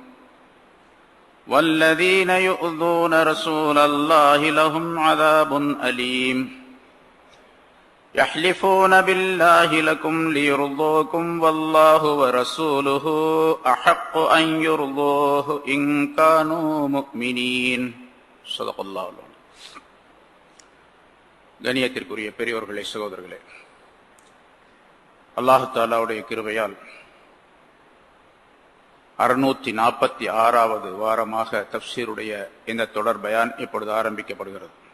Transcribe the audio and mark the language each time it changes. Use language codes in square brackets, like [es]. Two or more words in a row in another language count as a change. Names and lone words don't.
[ar] والذين يؤذون رسول الله لهم عذاب أليم يحلفون بالله لكم ليرضوكم والله ورسوله أحق أن يرضوه إن كانوا مؤمنين صدق الله العظيم. [ta] கண்ணியத்திற்குரிய பெரியோர்களே, சகோதரர்களே, அல்லாஹ் தஆலாவுடைய கிருபையால் 646வது வாரமாக தஃப்சீருடைய இந்த தொடர் பயான் இப்பொழுது ஆரம்பிக்கப்படுகிறது.